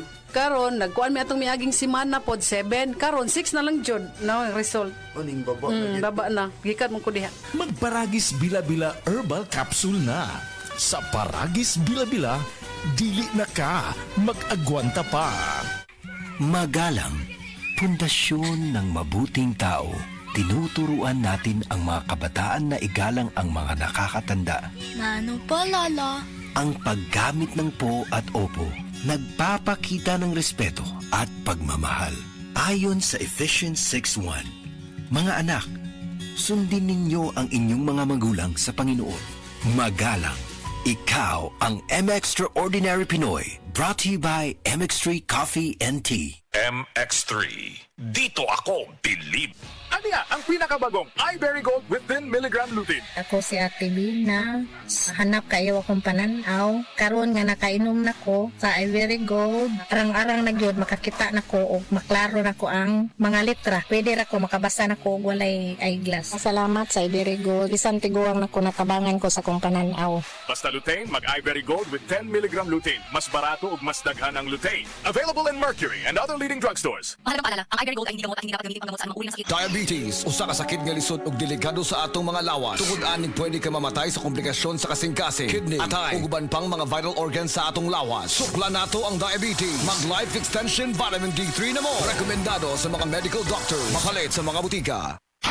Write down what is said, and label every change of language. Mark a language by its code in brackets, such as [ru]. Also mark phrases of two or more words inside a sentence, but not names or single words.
[ceb] Karon nagkuan mi atong miaging semana pod 7. Karon 6 na lang jud na ang result. Aning baba Baba na. Gikat mo ko diha. Magparagis Bila-Bila Herbal Capsule na. Sa Paragis Bila-Bila, dili na ka mag-agwanta pa. [tl] Magalang, pundasyon ng mabuting tao. Tinuturuan natin ang mga kabataan na igalang ang mga nakakatanda. Mano pa, Lala? Ang paggamit ng po at opo, nagpapakita ng respeto at pagmamahal. Ayon sa Ephesians 6:1, mga anak, sundin ninyo ang inyong mga magulang sa Panginoon. Magalang, ikaw ang M-Extraordinary Pinoy. [en] Brought to you by MX3 Coffee and Tea. [tl] MX3. Dito ako believe. Ano nga ang pinakabagong iBerry Gold [en] with 10 mg lutein? [tl] Ako si Ate Lina. [ceb] Hanap kayo akong pananaw. Karon nga nakainom na ko sa Ivory Gold. Arang-arang na gyud makakita na ko o maklaro na ko ang mga letra. Pwede ra ko makabasa na ko og walay eyeglass. Salamat sa Ivory Gold. Bisan tiguang na ko natabangan ko sa kong pananaw. Basta lutein, mag iBerry Gold [en] with 10 mg lutein. [ceb] Mas barato ug mas daghan ang lutein. [en] Available in Mercury and other leading drugstores. [tl] Mahalagang paalala, ang iBerry Gold ay hindi gamot at hindi dapat gamitin panggamot sa anumang uri ng sakit. [ceb] Diabetes, usa ka sakit nga lisod ug delikado sa atong mga lawas. Tungod aning pwede ka mamatay sa komplikasyon sa kasing-kasing, kidney, atay, ug uban pang mga [en] vital organs [ceb] sa atong lawas. Sukla nato ang diabetes. Mag Life Extension Vitamin D3 na mo. Rekomendado sa mga [en] medical doctors. [ceb] Mapalit sa mga butika.